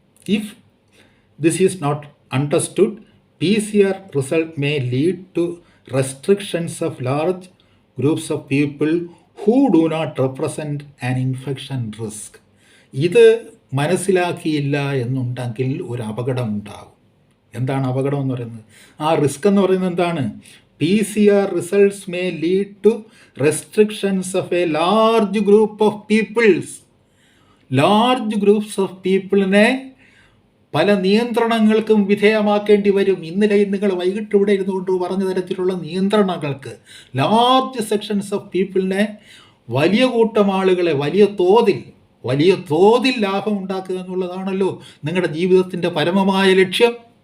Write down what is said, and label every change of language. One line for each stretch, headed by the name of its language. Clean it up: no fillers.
English: If this is not understood, PCR result may lead to restrictions of large groups of people who do not represent an infection risk.
Malayalam: ഇത് മനസ്സിലാക്കിയില്ല എന്നുണ്ടെങ്കിൽ ഒരു അപകടം ഉണ്ടാകും. എന്താണ് അപകടം എന്ന് പറയുന്നത്? ആ റിസ്ക് എന്ന് പറയുന്നത് എന്താണ്?
English: PCR results may lead to restrictions of a large group of peoples. Large groups of പീപ്പിളിനെ
Malayalam: പല നിയന്ത്രണങ്ങൾക്കും വിധേയമാക്കേണ്ടി വരും. ഇന്നലെ നിങ്ങൾ വൈകിട്ട് ഇവിടെ ഇരുന്നുകൊണ്ട് പറഞ്ഞ തരത്തിലുള്ള നിയന്ത്രണങ്ങൾക്ക്
English: large sections of പീപ്പിളിനെ,
Malayalam: വലിയ കൂട്ടം ആളുകളെ വലിയ തോതിൽ ലാഭം ഉണ്ടാക്കുക എന്നുള്ളതാണല്ലോ നിങ്ങളുടെ ജീവിതത്തിൻ്റെ പരമമായ ലക്ഷ്യം.